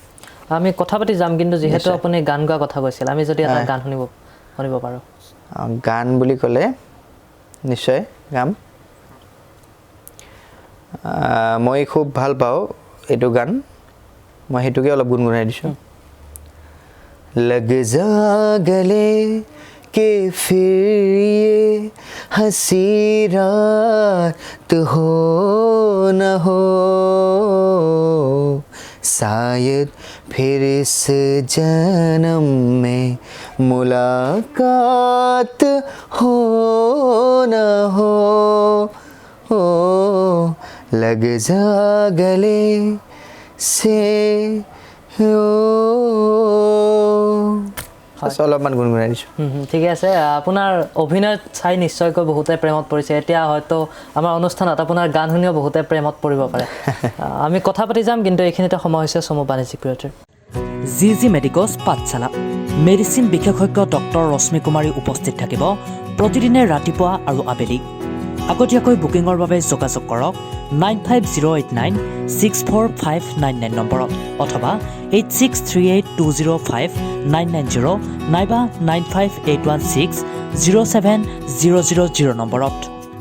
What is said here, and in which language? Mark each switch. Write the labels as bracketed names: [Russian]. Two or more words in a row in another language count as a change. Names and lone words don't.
[Assamese] আমি কথা পাতি যাম কিন্তু যিহেতু আপুনি গান গোৱা কথা কৈছিল আমি যদি এটা গান শুনিব পাৰোঁ গান বুলি ক'লে নিশ্চয় গাম মই খুব ভাল পাওঁ এইটো গান মই সেইটোকে অলপ গুণগুণাই দিছোঁ [Hindi] लग जा गले के फिर ये हंसी रात हो न हो शायद फिर इस जन्म में मुलाकात हो न हो लग जा गले से [Assamese] অলপমান গুণগুণাই দিছোঁ ঠিকে আছে আপোনাৰ অভিনয়ত চাই নিশ্চয়কৈ বহুতে প্ৰেমত পৰিছে এতিয়া হয়তো আমাৰ অনুষ্ঠানত আপোনাৰ গান শুনিও বহুতে প্ৰেমত পৰিব পাৰে আমি কথা পাতি যাম কিন্তু এইখিনিতে সময় হৈছে চমু বাণিজ্যিক বিৰতিৰ জি মেডিকছ পাঠশালা মেডিচিন বিশেষজ্ঞ ডক্টৰ ৰশ্মি কুমাৰী উপস্থিত থাকিব প্ৰতিদিনে ৰাতিপুৱা আৰু আবেলি আগতীয়াকৈ বুকিঙৰ বাবে যোগাযোগ কৰক 9508964599 নম্বৰত অথবা 8638205990 নাইবা 9581607000 নম্বৰত।